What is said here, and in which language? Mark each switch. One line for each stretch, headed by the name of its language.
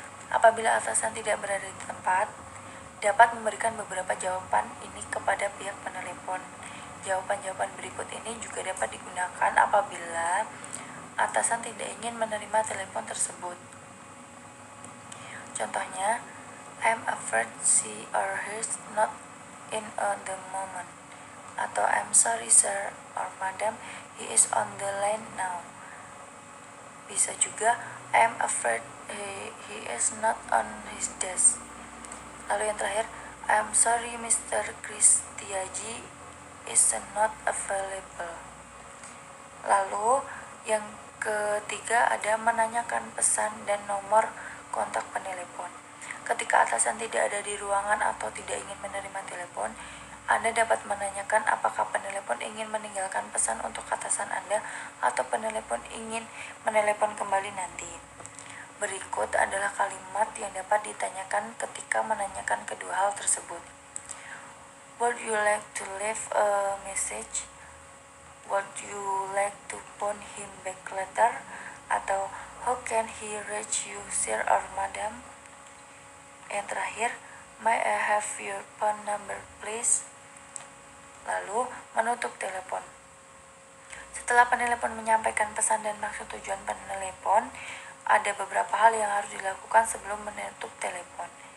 Indonesian: Apabila atasan tidak berada di tempat, dapat memberikan beberapa jawaban ini kepada pihak penelepon. Jawaban-jawaban berikut ini juga dapat digunakan apabila atasan tidak ingin menerima telepon tersebut.
English: Contohnya, I'm afraid she or he is not in on the moment. Atau I'm sorry sir or madam, he is on the line now.
Indonesian: Bisa juga,
English: I'm afraid he is not on his desk.
Indonesian: Lalu yang terakhir,
English: I'm sorry Mr. Kristiaji is not available.
Indonesian: Lalu yang ketiga ada menanyakan pesan dan nomor kontak penelepon. Ketika atasan tidak ada di ruangan atau tidak ingin menerima telepon, Anda dapat menanyakan apakah penelepon ingin meninggalkan pesan untuk atasan Anda atau penelepon ingin menelepon kembali nanti. Berikut adalah kalimat yang dapat ditanyakan ketika menanyakan kedua hal tersebut.
English: Would you like to leave a message? Would you like to phone him back later? Atau how can he reach you, sir or madam?
Indonesian: Yang terakhir,
English: may I have your phone number please?
Indonesian: Lalu menutup telepon. Setelah penelepon menyampaikan pesan dan maksud tujuan penelepon, ada beberapa hal yang harus dilakukan sebelum menutup telepon.